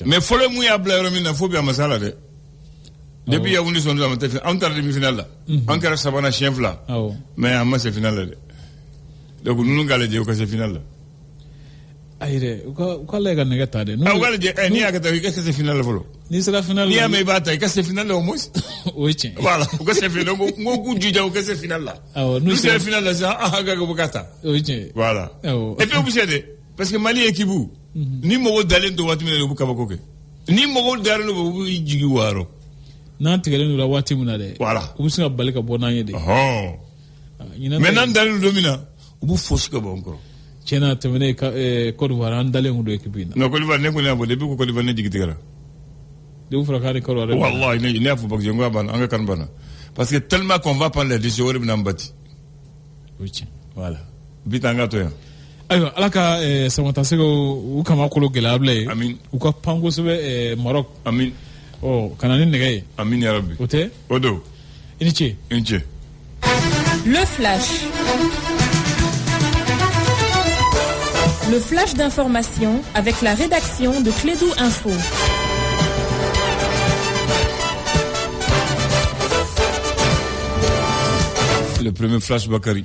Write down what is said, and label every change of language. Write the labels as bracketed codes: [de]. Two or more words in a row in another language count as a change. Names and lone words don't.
[bm] mais fɔlɔ mun y'a bila yɔrɔ min na fo bi a ma s'a la dɛ depuis Yaoundé 112 a ma tɛ an taara demi-finale la an kɛra sabanan siɲɛ 2 mais an ma se finale la dɛ donc ninnu k'a lajɛ u ka se finale la ayi dɛ u ka lajɛ ka nɛgɛ ta dɛ u ka lajɛ n'i y'a kɛ ta i ka se finale la fɔlɔ n'i sera finale la n'i y'a mɛn i b'a ta i ka se finale la [fr] au moins [bm] o ye tiɲɛ voilà u ka se finale n ko k'u jija u ka se finale la n'u sera finale la sisan an ka u ka ta o ye tiɲɛ voilà [fr] et puis [bm] u bɛ se dɛ [fr] parce que [bm] Mali équipe ni mɔgɔw dalen don waati min na u bɛ kabako kɛ ni mɔgɔw dalen don u bɛ jigi wɔɔrɔ n'an tigɛlen don la waati min na dɛ voilà u bɛ se ka bali ka bɔ n'an ye de mais n'an dalen don min na u b'u fosi ka bɔ an kɔrɔ tiɲɛna tɛmɛnen Côte d'Ivoire an dalen kun don équipe in na non Côte d'Ivoire ne kɔni y'a fɔ depuis ko Côte d'Ivoire ne jigi tigɛra depuis fɔra k'a ni Côte d'Ivoire wallahi ne y'a fɔ [fr] parce que [bm] n ko a banna an ka kan banna [fr] parce que tellement qu'on va prendre les décisions [bm] o de bɛ n'an bati o ye tiɲɛ voilà bi ta an ka to yan ayiwa ala ka samatasɛgɛw u kama kolo gɛlɛya Abulayi amin u ka pan kosɛbɛ Maroc amin ka na ni nɛgɛ ye amin [ar] ya rabbi [bm] o tɛ o don i ni ce [fr] le flash d'information avec la rédaction de Clédou Info. Le premier flash Bakary.